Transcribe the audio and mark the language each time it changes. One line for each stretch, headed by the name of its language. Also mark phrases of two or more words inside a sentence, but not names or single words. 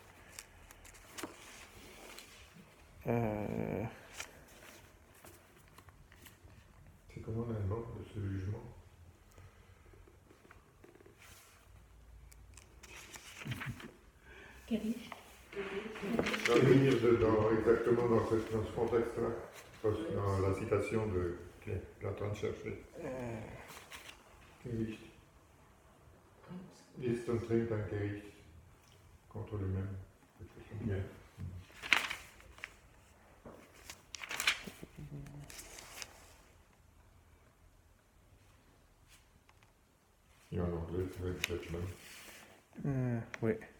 French: C'est comment l'allemand de ce jugement?
German: Gericht.
French: Revenir exactement dans ce contexte-là, dans la citation de que tu es en train de chercher.
German: Gericht. Ist und trinkt ein Gericht
French: contre lui-même. Bien. Et en anglais, c'est judgment. Oui.